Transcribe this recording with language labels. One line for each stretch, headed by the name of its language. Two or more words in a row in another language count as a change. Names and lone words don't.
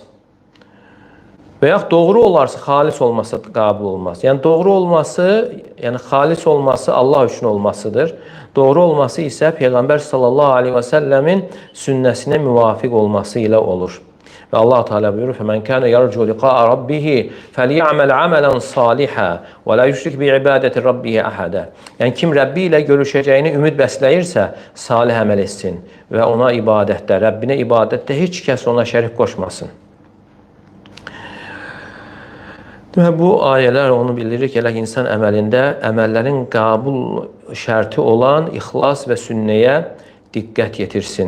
Azerbaijani: Və yaxud doğru olarsa, xalis olmasa qəbul olmaz. Yəni doğru olması, yəni xalis olması Allah üçün olmasıdır. Doğru olması isə Peyğəmbər
Arabic: صلى الله عليه وسلم
Azerbaijani: sünnəsinə müvafiq olması ilə olur. Və Allah Teala buyurur:
Arabic: "فمن كان يرجو لقاء ربه فليعمل عملا صالحا ولا يشرك بعبادة ربه أحدا."
Azerbaijani: Yəni kim Rəbbi ilə görüşəcəyini ümid bəsləyirsə, salih əməl etsin və ona ibadətdə, Rəbbinə ibadətdə heç kəs ona şərik qoşmasın. Bu ayələr onu bildirir ki, insan əməlində əməllərin qəbul şərti olan ixlas və sünnəyə diqqət yetirsin.